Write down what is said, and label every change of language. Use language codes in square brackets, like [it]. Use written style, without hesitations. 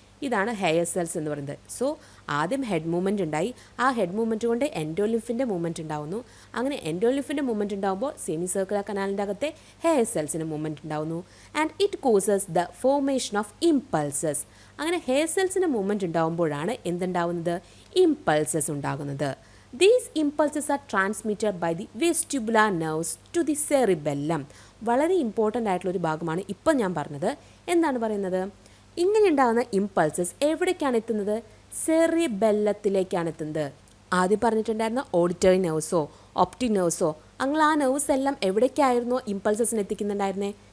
[ml] ഇതാണ് hair cells എന്ന് പറയുന്നത്. സോ ആദ്യം ഹെഡ് മൂവ്മെൻറ്റ് ഉണ്ടായി, ആ ഹെഡ് മൂവ്മെൻറ്റ് കൊണ്ട് എൻഡോലിംഫിൻ്റെ മൂവ്മെൻറ്റ് ഉണ്ടാകുന്നു. അങ്ങനെ എൻഡോലിംഫിൻ്റെ മൂവ്മെൻറ്റ് ഉണ്ടാകുമ്പോൾ സെമി സർക്കുലർ കനാലിൻ്റെ അകത്തെ ഹെയർ സെൽസിന് മൂവ്മെൻറ്റ് ഉണ്ടാകുന്നു. [en] And it causes the formation of impulses. [ml] അങ്ങനെ ഹെയർ സെൽസിന് മൂവ്മെൻറ്റ് ഉണ്ടാകുമ്പോഴാണ് എന്തുണ്ടാകുന്നത്? ഇമ്പൾസസ് ഉണ്ടാകുന്നത്. [en] These impulses are transmitted by the vestibular nerves to the cerebellum. [ml] വളരെ ഇമ്പോർട്ടൻ്റ് ആയിട്ടുള്ളൊരു ഭാഗമാണ് ഇപ്പോൾ ഞാൻ പറഞ്ഞത്. എന്താണ് പറയുന്നത്? ഇങ്ങനെ ഉണ്ടാകുന്ന ഇമ്പൾസസ് എവിടേക്കാണ് എത്തുന്നത്? സെറിബെല്ലത്തിലേക്കാണ് എത്തുന്നത്. ആദ്യം പറഞ്ഞിട്ടുണ്ടായിരുന്ന ഓഡിറ്ററി നെർവ്സോ ഒപ്റ്റിക് നെർവ്സോ അങ്ങനെ ആ നെർവ്സ് എല്ലാം എവിടേക്കായിരുന്നോ ഇമ്പൾസസിന് എത്തിക്കുന്നുണ്ടായിരുന്നേ?